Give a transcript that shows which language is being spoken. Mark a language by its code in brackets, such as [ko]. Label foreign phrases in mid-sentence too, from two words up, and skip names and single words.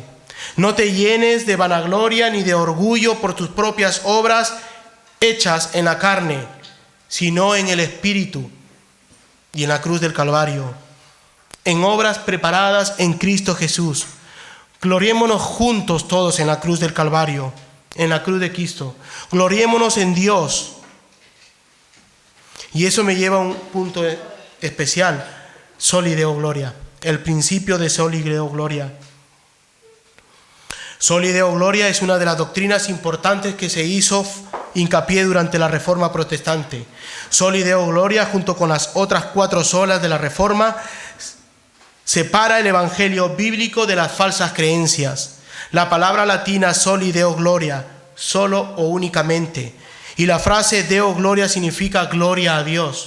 [es] No te llenes de vanagloria ni de orgullo por tus propias obras hechas en la carne, sino en el Espíritu y en la cruz del Calvario, en obras preparadas en Cristo Jesús. Gloriémonos juntos todos en la cruz del Calvario, en la cruz de Cristo. Gloriémonos en Dios. Y eso me lleva a un punto especial: [la] Soli Deo Gloria, [es] el principio de [la] Soli Deo Gloria. Soli Deo Gloria [es] es una de las doctrinas importantes que se hizo hincapié durante la Reforma Protestante. [la] Soli Deo Gloria, [es] junto con las otras 4 solas de la Reforma, separa el Evangelio bíblico de las falsas creencias. La palabra latina [la] Soli Deo Gloria, [es] solo o únicamente, y la frase [la] Deo Gloria [es] significa gloria a Dios.